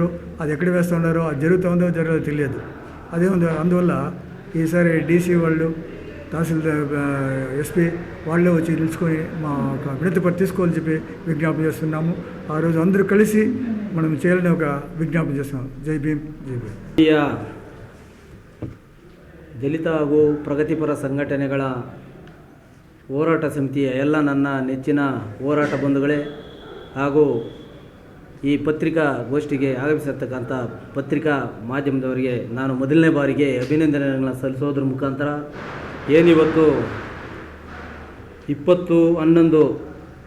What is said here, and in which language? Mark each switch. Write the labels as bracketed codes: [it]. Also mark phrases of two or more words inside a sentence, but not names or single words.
[te] అది ఎక్కడ వేస్తున్నారో, అది జరుగుతుందో జరగదో తెలియదు. అదే అందువల్ల ఈసారి DC వాళ్ళు, తహసీల్దార్, SP వాళ్ళే వచ్చి నిలుచుకొని మా వినతి పత్రం తీసుకోవాలని చెప్పి విజ్ఞాపన చేస్తున్నాము. ఆ రోజు అందరూ కలిసి మనం చేయాలని ఒక విజ్ఞాపన చేస్తున్నాం. జై భీమ్, జై భీమ్. [kn] ದಲಿತ ಹಾಗೂ ಪ್ರಗತಿಪರ ಸಂಘಟನೆಗಳ ಹೋರಾಟ ಸಮಿತಿಯ ಎಲ್ಲ ನನ್ನ ನೆಚ್ಚಿನ ಹೋರಾಟ ಬಂಧುಗಳೇ ಹಾಗೂ ಈ ಪತ್ರಿಕಾ ಗೋಷ್ಠಿಗೆ ಆಗಮಿಸಿರ್ತಕ್ಕಂಥ ಪತ್ರಿಕಾ ಮಾಧ್ಯಮದವರಿಗೆ ನಾನು ಮೊದಲನೇ ಬಾರಿಗೆ ಅಭಿನಂದನೆಗಳನ್ನು ಸಲ್ಲಿಸೋದ್ರ ಮುಖಾಂತರ ಏನಿವತ್ತು 20/11